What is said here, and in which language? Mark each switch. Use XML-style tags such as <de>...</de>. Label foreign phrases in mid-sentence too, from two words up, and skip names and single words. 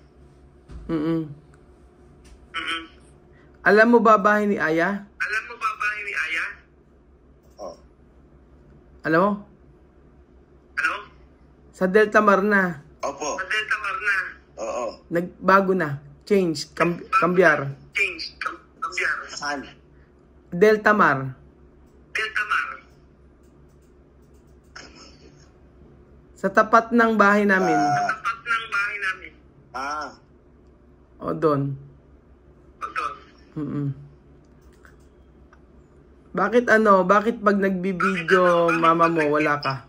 <tl>Alam mo ba bahay ni Aya? Alam mo ba bahay ni Aya? Oo. Alam mo? Ano? Sa Delta Mar na. Opo. Sa Delta Mar na? Oo. Nagbago na. Change.</tl> <es>Cambiar.</es> <en>Change. Cambiar. Saan?</en> <tl>Delta Mar. Delta Mar. Sa tapat ng bahay namin. Sa tapat ng bahay namin. O doon. O doon. Bakit Bakit pag nagbibideo mama mo wala ka?</tl>